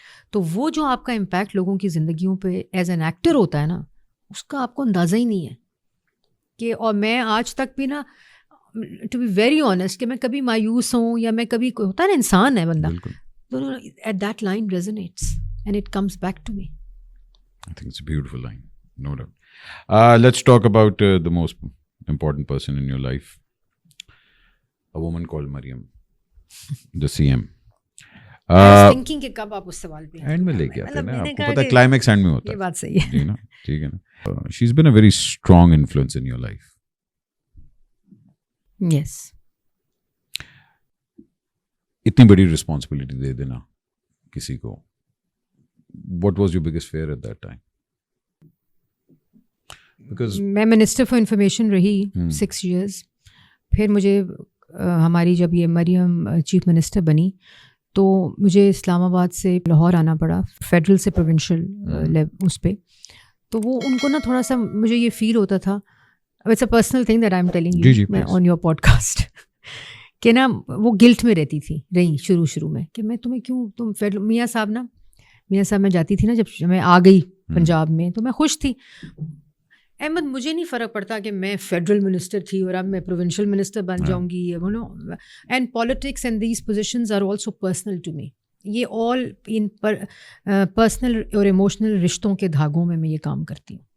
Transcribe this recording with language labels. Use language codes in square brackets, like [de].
[ur] تو وہ جو آپ کا امپیکٹ لوگوں کی زندگیوں پہ ایز این ایکٹر ہوتا ہے نا, اس کا آپ کو اندازہ ہی نہیں ہے کہ. اور میں آج تک بھی نا, [en] to be very honest, [ur] کہ میں کبھی مایوس ہوں یا میں کبھی, ہوتا ہے نا انسان ہے بندہ, تو [en] At that line resonates and it comes back to me. I think it's a beautiful line, no doubt. Let's talk about the most important person in your life. A woman called Mariam, the CM. I was thinking [ur] کہ کب آپ اس سوال پہ and میں لے کے آتے ہیں نا, آپ کو پتہ ہے کلائمیکس اینڈ میں ہوتا ہے. یہ بات صحیح ہے جی نا, ٹھیک ہے نا. [en] She's been a very strong influence in your life. Yes. [ur] اتنی بڑی رسپانسبلٹی دے دینا کسی کو. [en] What was your biggest fear at that time? Because [ur] میں منسٹر فار انفارمیشن رہی 6 years. پھر مجھے ہماری جب یہ مریم چیف منسٹر بنی تو مجھے اسلام آباد سے لاہور آنا پڑا, فیڈرل سے پروونشل اس پہ. تو وہ ان کو نا تھوڑا سا مجھے یہ فیل ہوتا تھا, [en] it's a personal thing that I am telling you on your podcast, [ur] کہ نا وہ گلٹ میں رہی شروع میں کہ میں تمہیں کیوں, تم فیڈرل میاں صاحب میں جاتی تھی نا, جب میں آ گئی پنجاب میں تو میں خوش تھی. احمد مجھے نہیں فرق پڑتا کہ میں فیڈرل منسٹر تھی اور اب میں پروونشل منسٹر بن جاؤں گی. [en] And politics and these positions are also personal to me. [ur] یہ آل ان پرسنل اور ایموشنل رشتوں کے دھاگوں میں یہ کام کرتی ہوں.